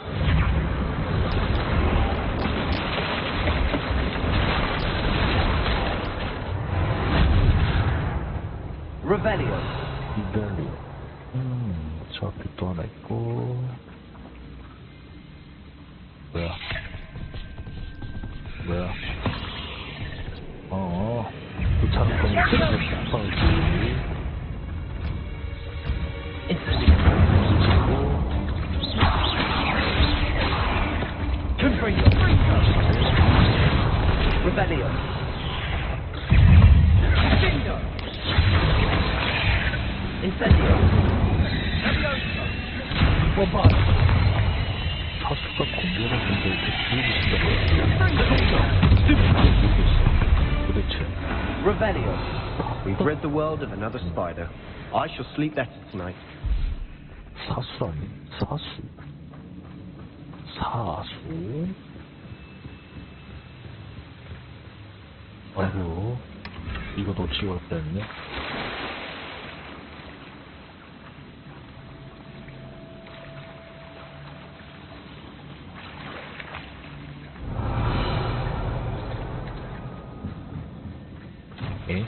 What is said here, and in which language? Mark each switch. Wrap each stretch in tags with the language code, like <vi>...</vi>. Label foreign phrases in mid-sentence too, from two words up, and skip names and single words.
<ko>Revelio. 이벨리오. 저 앞에 또 하나 있고. 뭐야? 뭐야? 도착을 거는 스파우지. Revelio. Incendio. 사수가 공격을 근데 이렇게 죽이고 싶다고요? 도대체. Revelio.</ko> <en>We've rid the world of another spider. I shall sleep better tonight.</en> <ko>사수라니? 사수? 사수? 아이고, 이거 놓치고 갈 뻔했네. 에?</ko>